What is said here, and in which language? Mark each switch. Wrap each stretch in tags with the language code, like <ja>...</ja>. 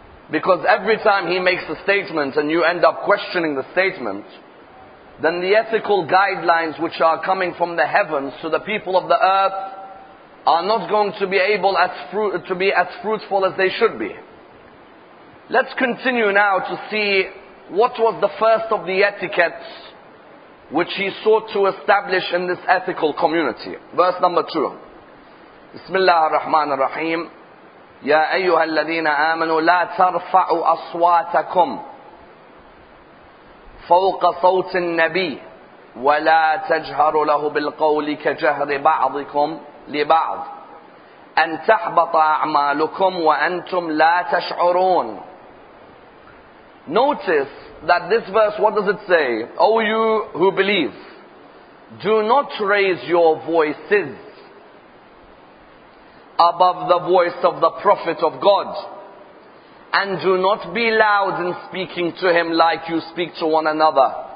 <en>Because every time he makes a statement and you end up questioning the statement, then the ethical guidelines which are coming from the heavens to the people of the earth are not going to be able to be as fruitful as they should be. Let's continue now to see what was the first of the etiquettes which he sought to establish in this ethical community. Verse number 2. Bismillah ar-Rahman ar-Rahim.</en> <ar>يا أيها الذين آمنوا لا ترفعوا أصواتكم فوق صوت النبي ولا تجهروا له بالقول كجهر بعضكم لبعض أن تحبط أعمالكم وأنتم لا تشعرون.</ar> <en>Notice that this verse, what does it say? O you who believe, do not raise your voices above the voice of the Prophet of God, and do not be loud in speaking to him like you speak to one another.</en>